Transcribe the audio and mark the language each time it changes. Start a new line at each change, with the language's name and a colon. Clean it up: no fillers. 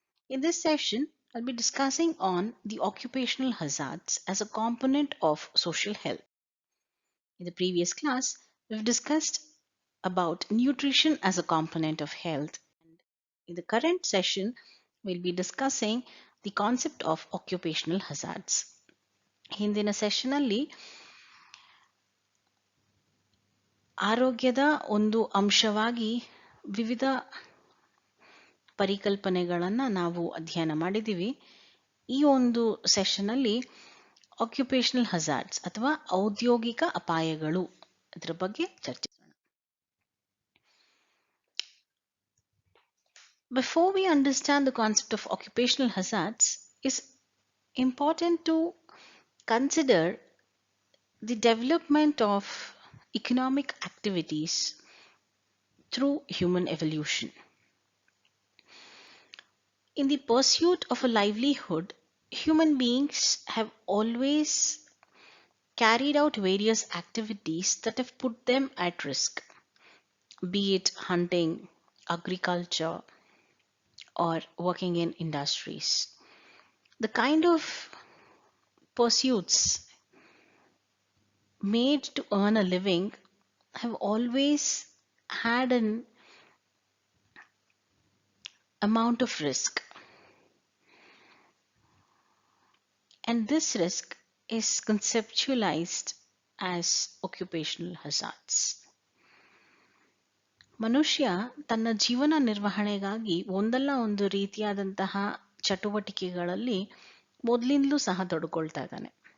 English: In this session, I'll be discussing on the occupational hazards as a component of social health. In the previous class, we've discussed about nutrition as a component of health. In the current session, we'll be discussing the concept of occupational hazards.
Kannada: ಹಿಂದಿನ ಸೆಷನ್ನಲ್ಲಿ ಆರೋಗ್ಯದ ಒಂದು ಅಂಶವಾಗಿ ವಿವಿಧ ಪರಿಕಲ್ಪನೆಗಳನ್ನು ನಾವು ಅಧ್ಯಯನ ಮಾಡಿದ್ದೀವಿ. ಈ ಒಂದು ಸೆಷನ್ನಲ್ಲಿ ಆಕ್ಯುಪೇಷನಲ್ ಹಜಾರ್ಡ್ಸ್ ಅಥವಾ ಔದ್ಯೋಗಿಕ ಅಪಾಯಗಳು ಅದರ ಬಗ್ಗೆ ಚರ್ಚಿಸೋಣ.
English: Before we understand the concept of occupational hazards, it's important to consider the development of economic activities through human evolution. In the pursuit of a livelihood, human beings have always carried out various activities that have put them at risk, be it hunting, agriculture, or working in industries. The kind of pursuits made to earn a living have always had an amount of risk. And this risk is conceptualized as occupational hazards.
Kannada: ಮನುಷ್ಯ ತನ್ನ ಜೀವನ ನಿರ್ವಹಣೆಗಾಗಿ ಒಂದಲ್ಲ ಒಂದು ರೀತಿಯಾದಂತಹ ಚಟುವಟಿಕೆಗಳಲ್ಲಿ ಮೊದಲಿಂದಲೂ ಸಹ ತೊಡಕೊಳ್ತಾ ಇದ್ದಾನೆ.